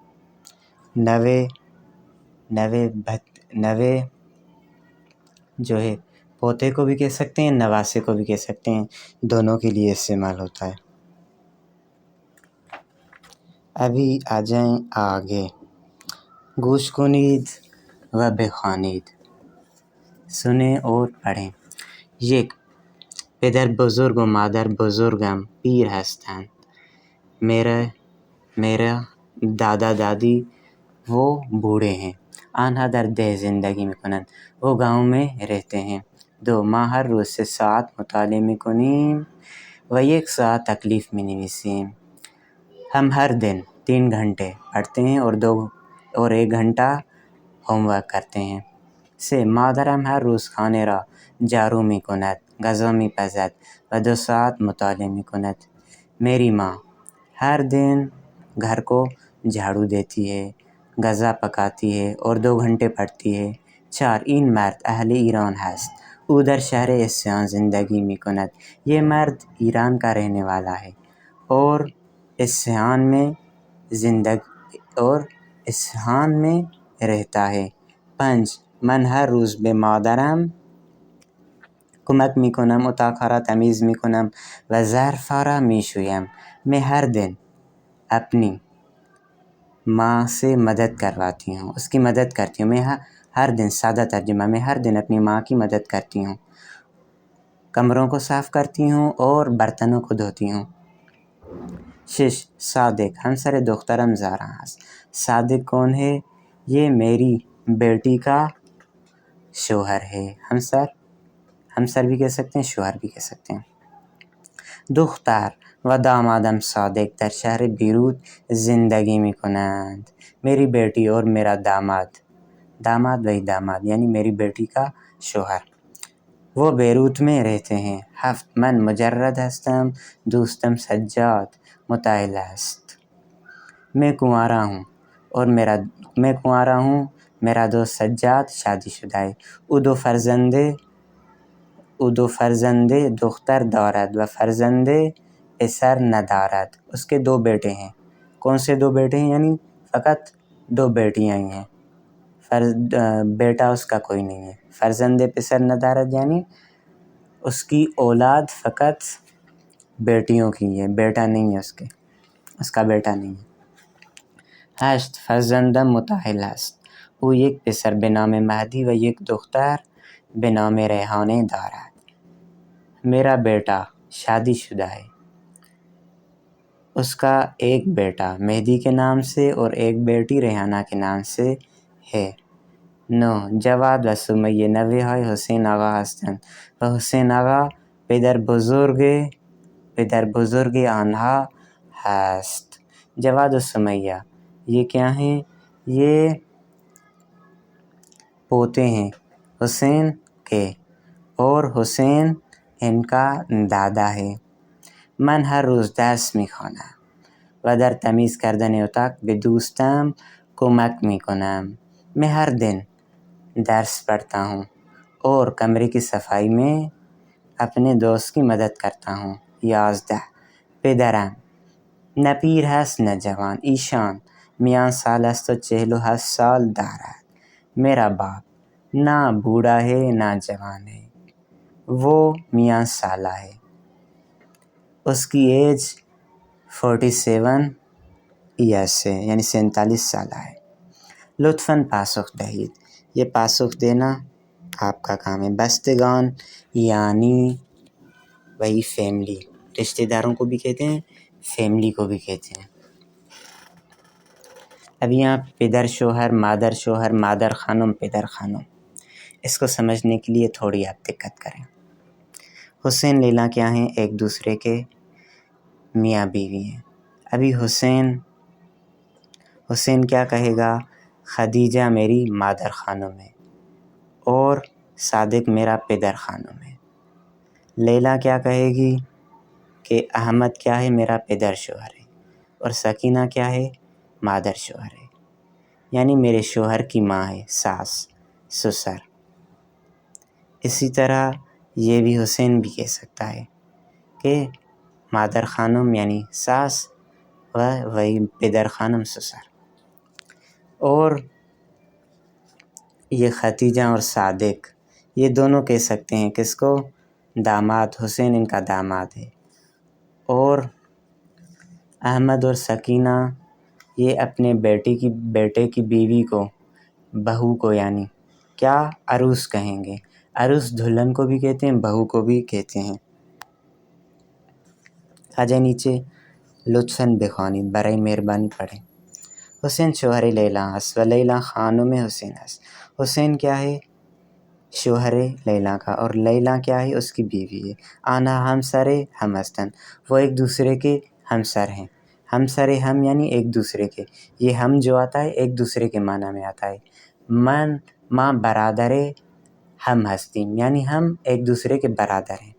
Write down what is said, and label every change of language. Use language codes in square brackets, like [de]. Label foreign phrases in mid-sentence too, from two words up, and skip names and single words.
[ur] نوے جو ہے پوتے کو بھی کہہ سکتے ہیں، نواسے کو بھی کہہ سکتے ہیں، دونوں کے لیے استعمال ہوتا ہے۔ ابھی آ جائیں آگے، [fa] گوش کنید و بخوانید، [ur] سنیں اور پڑھیں۔ [fa] یک، پدر بزرگ و مادر بزرگم پیر هستند. [ur] میرا دادا دادی وہ بوڑھے ہیں. [fa] آنها در ده زندگی میکنند. [ur] وہ گاؤں میں رہتے ہیں. [fa] دو، ما هر روز 3 ساعت مطالعه میکنیم و 1 ساعت تکلیف مینویسیم. [ur] ہم ہر دن 3 گھنٹے پڑھتے ہیں اور 1 گھنٹہ ہوم ورک کرتے ہیں. [fa] سه، مادرم هر روز خانه را جارو میکند، غذا میپزد و 2 ساعت مطالعه میکند. [ur] میری ماں ہر دن گھر کو جھاڑو دیتی ہے، غذا پکاتی ہے اور 2 گھنٹے پڑھتی ہے. [fa] 4، این مرد اہل ایران هست. او در شهر اصفهان زندگی میکند. [ur] یہ مرد ایران کا رہنے والا ہے اور اصفهان میں رہتا ہے. [fa] 5، من هر روز به مادرم کمک میکنم، اتاق را تمیز میکنم و ظرف را میشویم. [ur] میں ہر دن اپنی ماں سے مدد کرواتی ہوں، اس کی مدد کرتی ہوں. میں ہر دن، سادہ ترجمہ، میں ہر دن اپنی ماں کی مدد کرتی ہوں، کمروں کو صاف کرتی ہوں اور برتنوں کو دھوتی ہوں. [fa] 6، صادق همسر دخترم زارا است. [ur] صادق کون ہے؟ یہ میری بیٹی کا شوہر ہے. ہمسر بھی کہہ سکتے ہیں، شوہر بھی کہہ سکتے ہیں. [fa] دختر و دامادم صادق در شهر بیروت زندگی میکنند. [ur] میری بیٹی اور میرا داماد وہی داماد یعنی میری بیٹی کا شوہر، وہ بیروت میں رہتے ہیں. [fa] 7، من مجرد هستم، دوستم سجاد متأهل است. [ur] میں کنوارا ہوں، میرا دوست سجاد شادی شدہ ہے. [fa] او دو فرزند دختر دارد و فرزند پسر ندارد. [ur] اس کے 2 بیٹے ہیں. کون سے 2 بیٹے ہیں؟ یعنی فقط 2 بیٹیاں ہی ہیں، بیٹا اس کا کوئی نہیں ہے. [fa] فرزند پسر ندارد [ur] یعنی اس کی اولاد فقط بیٹیوں کی ہے، بیٹا نہیں ہے، اس کا بیٹا نہیں ہے. [fa] 8، فرزندم متأهل است. او یک پسر به نام مهدی و یک دختر به نام ریحانه دارد. [ur] میرا بیٹا شادی شدہ ہے، اس کا ایک بیٹا مہدی کے نام سے اور ایک بیٹی ریحانہ کے نام سے ہے. [fa] 9، جواد و سمیه نوه های حسین آقا هستند و حسین آقا پدر بزرگ آنها هست. [ur] جواد و سمیہ یہ کیا ہیں؟ یہ پوتے ہیں حسین کے اور حسین ان کا دادا ہے. [fa] من هر روز درس میخوانم و در تمیز کردن اتاق به دوستم کمک میکنم. [ur] میں ہر دن درس پڑھتا ہوں اور کمرے کی صفائی میں اپنے دوست کی مدد کرتا ہوں. [fa] 11، پدرم نه پیر هست نه جوان. ایشان میان سال است و 47 سال دارد. [ur] میرا باپ نہ بوڑھا ہے نہ جوان ہے، وہ میاں سالہ ہے، اس کی [en] age 47 years [ur] ہے یعنی 47 سالہ ہے. [fa] لطفاً پاسخ دہید، [ur] یہ پاسخ دینا آپ کا کام ہے. بستگان یعنی وہی فیملی، رشتہ داروں کو بھی کہتے ہیں، فیملی کو بھی کہتے ہیں. اب یہاں [fa] پدر شوہر، مادر خانم، پدر خانم، [ur] اس کو سمجھنے کے لیے تھوڑی آپ دقت کریں. حسین لیلا کیا ہیں؟ ایک دوسرے کے میاں بیوی ہیں. ابھی حسین حسین کیا کہے گا؟ خدیجہ میری [fa] مادر خانم [ur] ہے اور صادق میرا [fa] پدر خانم [ur] ہے۔ لیلا کیا کہے گی کہ احمد کیا ہے؟ میرا [fa] پدر شوہر [ur] ہے، اور سکینہ کیا ہے؟ [fa] مادر شوہر [ur] ہے، یعنی میرے شوہر کی ماں ہے، ساس، سسر۔ اسی طرح یہ بھی حسین بھی کہہ سکتا ہے کہ [fa] مادر خانم [ur] یعنی ساس و وہی [fa] پدر خانم [ur] سسر۔ اور یہ ختیجہ اور صادق یہ دونوں کہہ سکتے ہیں کس کو؟ داماد، حسین ان کا داماد ہے۔ اور احمد اور سکینہ یہ اپنے بیٹے کی بیوی کو، بہو کو، یعنی کیا؟ عروس کہیں گے۔ عروس دلہن کو بھی کہتے ہیں، بہو کو بھی کہتے ہیں۔ آجائے نیچے، [fa] لطفاً بخوانید، [ur] برائے مہربانی پڑھیں۔ [fa] حسین شوہر لیلا است و لیلا خانم حسین است۔ [ur] حسین کیا ہے؟ شوہر لیلا کا، اور لیلا کیا ہے؟ اس کی بیوی ہے۔ [fa] آنہا ہمسر ہم ہستند، [ur] وہ ایک دوسرے کے ہمسر ہیں۔ [fa] ہمسر ہم [ur] یعنی ایک دوسرے کے، یہ ہم جو آتا ہے ایک دوسرے کے معنی میں آتا ہے۔ [fa] ماں برادر ہم ہستیم، [ur] یعنی ہم ایک دوسرے کے برادر ہیں۔